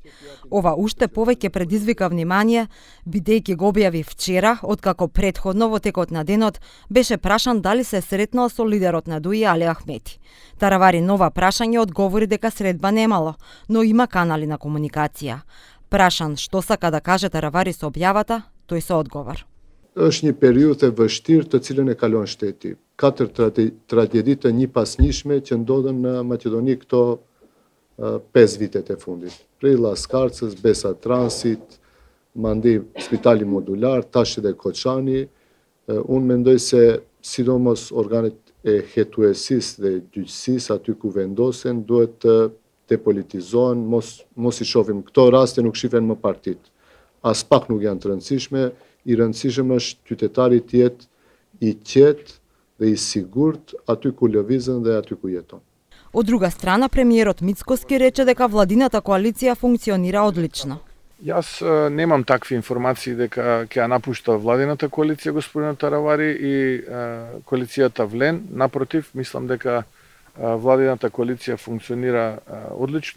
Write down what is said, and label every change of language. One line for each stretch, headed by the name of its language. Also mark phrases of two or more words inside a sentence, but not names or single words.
Macedonian: Ова уште повеќе предизвика внимание, бидејќи го објави вчера, откако претходно во текот на денот беше прашан дали се сретнал со лидерот на ДУИ Али Ахмети. Таравари нова прашање одговори дека средба немало, но има канали на комуникација. Прашан што сака да каже Таравари со објавата, тој со одговор.
Albanian: Është një periudhë e vështirë të cilën e kalon shteti. 4 tragjedite një pas njëshme që ndodhen në Maqedoni këto 5 vitet e fundit. Prej Laskarcës, Besa Transit, mandi Spitali Modular, tash edhe Koçani. Unë mendoj se sidomos organet e hetuesisë dhe gjyqësisë aty ku vendosen duhet të depolitizohen, mos i shohim këto raste nuk shifen më partit. As pak nuk janë të rëndësishme. I rëndësishëm është qytetari të jetë i qetë dhe i sigurt aty ku lëvizën dhe aty ku jeton.
Macedonian: Од друга страна, премиерот Мицкоски рече дека владината коалиција функционира одлично. Јас немам такви информации дека ќе ја напушта владината коалиција господин Таравари и коалицијата Влен. Напротив, мислам дека владината коалиција функционира одлично.